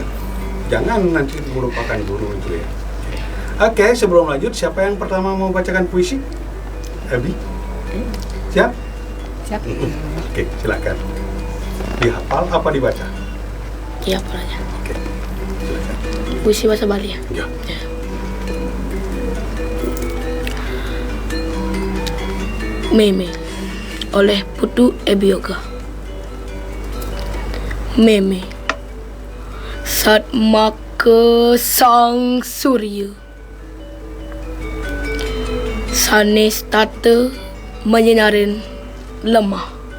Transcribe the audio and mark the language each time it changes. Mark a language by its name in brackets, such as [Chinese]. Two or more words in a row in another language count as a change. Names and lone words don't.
[Indonesian] Jangan nanti melupakan guru itu ya. Oke, sebelum lanjut, siapa yang pertama mau bacakan puisi? Abi? Siap? Siap. Oke, silakan. Dihafal apa dibaca? Iya, aja. Oke, silakan. Puisi bahasa Bali ya? Ya. Meme oleh Putu Ebioga. [Balinese] Meme Satma ke Sang Surya Sanes tata menyinarin lemah.